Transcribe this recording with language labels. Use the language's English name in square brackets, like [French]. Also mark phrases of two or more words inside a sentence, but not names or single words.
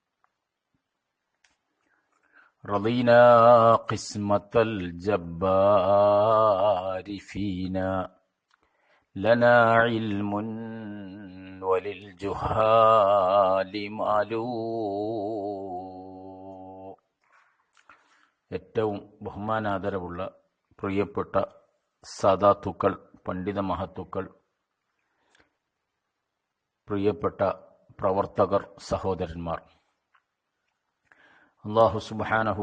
[Arabic] رضينا قسمة الجبار فينا، لنا علم وللجهال معلوم. [Malayalam] ഏറ്റവും ബഹുമാനാദരവുള്ള പ്രിയപ്പെട്ട സാദാത്തുക്കൾ, പണ്ഡിത മഹത്തുക്കൾ, പ്രിയപ്പെട്ട പ്രവർത്തകർ, സഹോദരന്മാർ, [Arabic] الله سبحانه